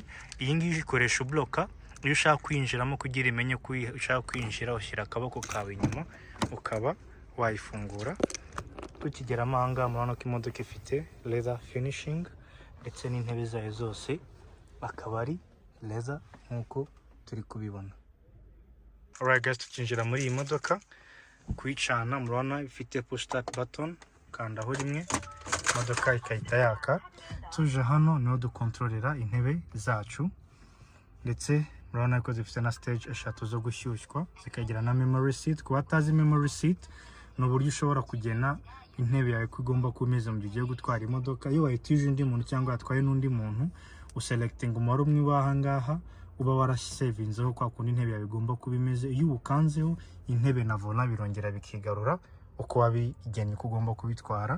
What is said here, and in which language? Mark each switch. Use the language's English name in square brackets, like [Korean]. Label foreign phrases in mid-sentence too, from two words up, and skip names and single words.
[Kinyarwanda] Iyi ngiyi ikoresha ubloka. Iyo ushaka kwinjiramo kugira imenye ko ushaka kwinjira, ushyira akaboko kawe inyuma ukaba wayifungura. Tukigera amahanga murabona ko imodoka ifite [English] leather finishing [Kinyarwanda] ndetse n'intebe zayo zose akaba ari leather nkuko turi kubibona. [English] Alright guys, [Kinyarwanda] tukinjira muri iyi modoka, kuyicana murabona ifite [English] push start button, [Kinyarwanda] kandaho rimwe imodoka ikahita yaka. Tuje hano niho dukontorera intebe zacu, ndetse murabona ko zifite na stage 3 zo gushyushywa, zikagira na [English] memory seat. [Kinyarwanda] Ku batazi [English] memory seat [Kinyarwanda] ni uburyo ushobora kugena intebe yawe ko igomba kumeza mu gihe ugiye gutwara imodoka. Iyo wayitije undi muntu cyangwa yatwaye n'undi muntu, uselecting umubare umwe w'aha ngaha uba warasavinzeho kwa kundi intebe yawe igomba kuba imeze. Iyo ukanzeho intebe na volant birongera bikigarura uko wabigennye ko ugomba kubitwara.